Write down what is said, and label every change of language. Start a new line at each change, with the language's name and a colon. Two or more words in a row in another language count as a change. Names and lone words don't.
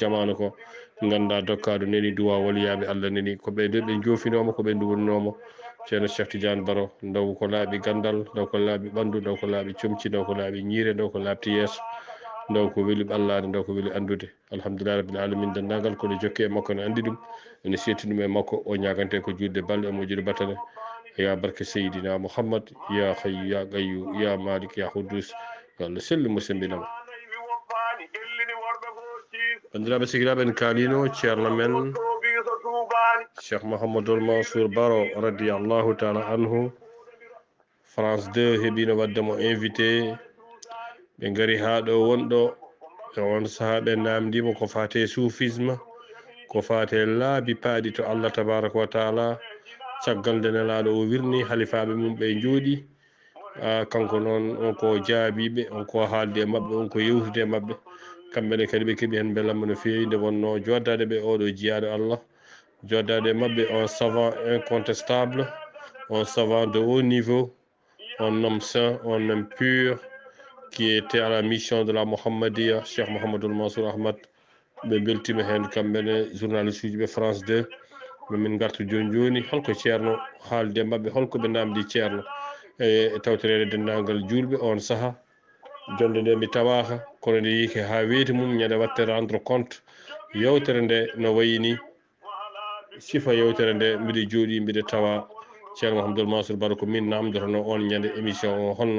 Fula: jamanu ko ganda dokkaɗo nani duwa waliyaɓe Allah nani ko ɓe de ɓe jofinoma ko ɓe duwonnomo ceerno Cheikh Tidiane Baro ndaw ko laaɓi gandal ndaw ko laaɓi ɓandu ndaw ko laaɓi comci ndaw ko laaɓi ñiire ndaw ko labti yeeso ndaw ko weeli ɓallade ndaw ko weeli andude
Arabic: الحمد لله رب العالمين
Fula: dendagal koɗo jokke e makko ne andi ɗum ene setti ɗum e makko o ñagante ko judde balɗe e moƴƴude battane
Arabic: يا بركة سيدنا محمد يا حي يا قيوم يا مالك يا قدوس يلا سلم مسلمين
Fula: bandiraɓe sigilaɓe en kalino ceerno men cheikh mouhamadoul mansour baro
Arabic: رضي الله تعالى عنه
Fula: France 2 heeɓino waddemo invité ɓe gari ha ɗo wonɗo e on saaha ɓe namdimo ko fate soufisme ko fate laabi paaɗi to Allah
Arabic: تبارك وتعالى
Fula: caggal nde nelaɗo o wirni halifaɓe mum ɓe jooɗi kanko noon on ko jaabiɓe on ko haalde mabɓe on ko yewtude mabɓe kamɓene kadi ɓe keeɓi hen belamma no fewi nde wonno joddade ɓe oɗo jiyaɗo Allah joddade mabɓe
French: un savant incontestable un savant de haut niveau un homme saint un homme pur qui était à la mission de la Mohammedia
Fula: Cheikh Mouhamadoul Mansour Ahmad ɓe beltima hen kamɓene journaliste uji ɓe France 2 min garta joni joni holko ceerno haalde mabɓe holko ɓe namdi ceerno e tawtorede dendagal julɓe on saaha jonde nde mi tawaka kono nde yiike ha weeti mum ñande watte
French: rendre compte
Fula: yewtere nde no wayini sifa yewtere nde mbiɗa jooɗi mbiɗa tawa ceerno Mouhamadoul Mansour Baro ko min namdotono on ñande émission o holno